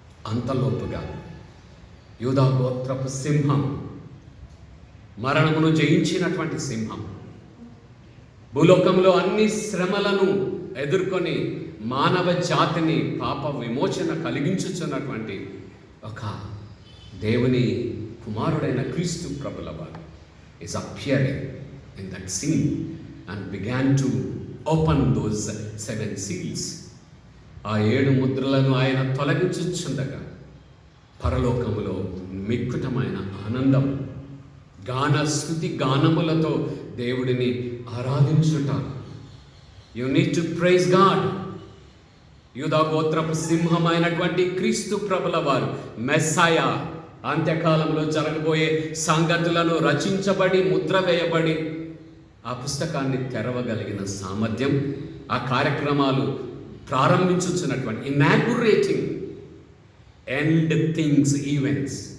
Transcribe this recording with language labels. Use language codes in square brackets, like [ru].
[te] అంతలోపుగా యూదా గోత్రపు సింహం, మరణమును జయించినటువంటి సింహం, భూలోకంలో అన్ని శ్రమలను ఎదుర్కొని మానవ జాతిని పాప విమోచన కలిగించుచున్నటువంటి ఒక దేవుని కుమారుడైన క్రీస్తు ప్రభుల వారు [en] Is appearing in that scene. and began to open those 7 seals. [te] ఆ 7 ముద్రలను ఆయన తొలగించుచుండగా పరలోకములో మిక్కుటమైన ఆనందం, గాన స్తుతి గానములతో దేవుడిని ఆరాధించుట. [en] You need to praise God. [te] యూదా గోత్రపు సింహమైనటువంటి క్రీస్తు ప్రభుల వారు మెస్సాయా అంత్యకాలంలో జరగబోయే సంగతులను రచించబడి ముద్ర వేయబడి ఆ పుస్తకాన్ని తెరవగలిగిన సామర్థ్యం, ఆ కార్యక్రమాలు ప్రారంభించుచున్నటువంటి [en] Inaugurating and things events.